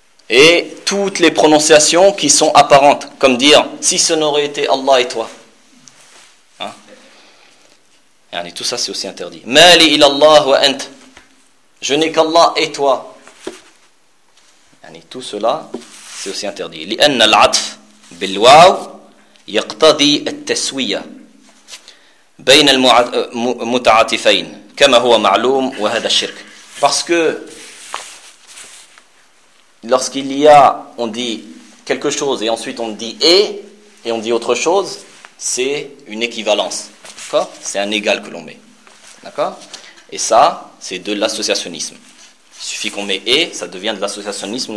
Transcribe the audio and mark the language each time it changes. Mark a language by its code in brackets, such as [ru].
[fr] Et toutes les prononciations qui sont apparentes, comme dire si ce n'aurait été Allah et toi. Yani, tout ça c'est aussi interdit. [ar] Ma li ila Allah wa ant. [fr] Je n'ai qu'Allah et toi. Tout cela, C'est aussi interdit. [ar] لأن العطف بالواو يقتضي التسوية بين المتعاطفين كما هو معلوم وهذا الشرك. [fr] Parce que lorsqu'il y a, on dit quelque chose et ensuite on dit et on dit autre chose, c'est une équivalence. D'accord ? C'est un égal que l'on met. D'accord ? Et ça, c'est de l'associationnisme. Il suffit qu'on met et, ça devient de l'associationnisme.